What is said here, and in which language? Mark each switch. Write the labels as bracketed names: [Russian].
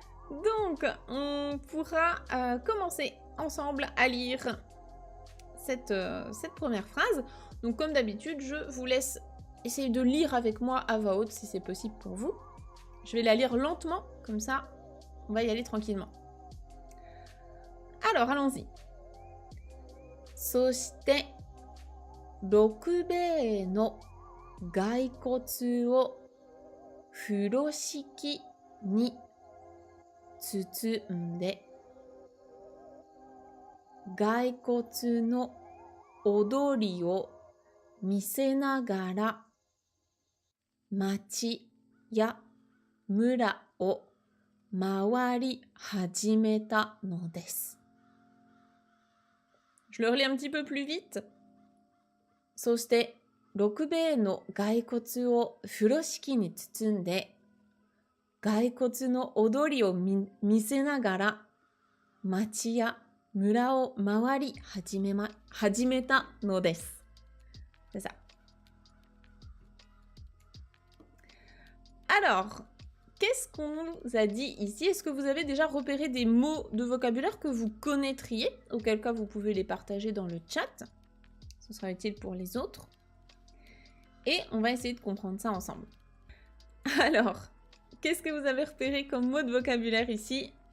[French] Donc, on pourra commencer ensemble à lire cette première phrase. Donc, comme d'habitude, je vous laisse essayer de lire avec moi à voix haute si c'est possible pour vous. Je vais la lire lentement, comme ça, on va y aller tranquillement. Alors, allons-y. [Japanese] そして六兵衛の骸骨を風呂敷に包んで骸骨の踊りを見せながら町や村を回り始めたのです。 [French] Je le relis un petit peu plus vite. [Japanese] そして 6米の骸骨を風呂敷に包んで、骸骨の踊りを見せながら、町や村を回り始めたのです。 [French] C'est ça. Alors, qu'est-ce qu'on nous a dit ici? Est-ce que vous avez déjà repéré des mots de vocabulaire que vous connaîtriez? Auquel cas, vous pouvez les partager dans le chat. Ce sera utile pour les autres. Et on va essayer de comprendre ça ensemble. Alors, qu'est-ce que vous avez repéré comme mot de vocabulaire ici?